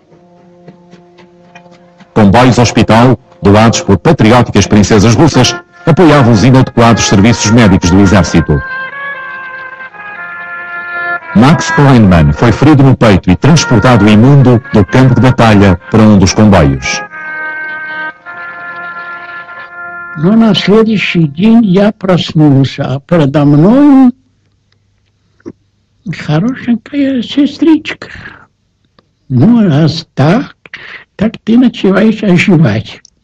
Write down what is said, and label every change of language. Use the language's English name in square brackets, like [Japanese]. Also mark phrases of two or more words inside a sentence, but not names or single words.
[Portuguese] Comboios hospital, doados por patrióticas princesas russas, apoiavam os inadequados serviços médicos do exército. Max Kleinmann foi ferido no peito e transportado imundo do campo de batalha para um dos comboios. [Russian] Но на следующий день я проснулся, а передо мной хорошенькая сестричка. Ну, раз так ты начинаешь оживать.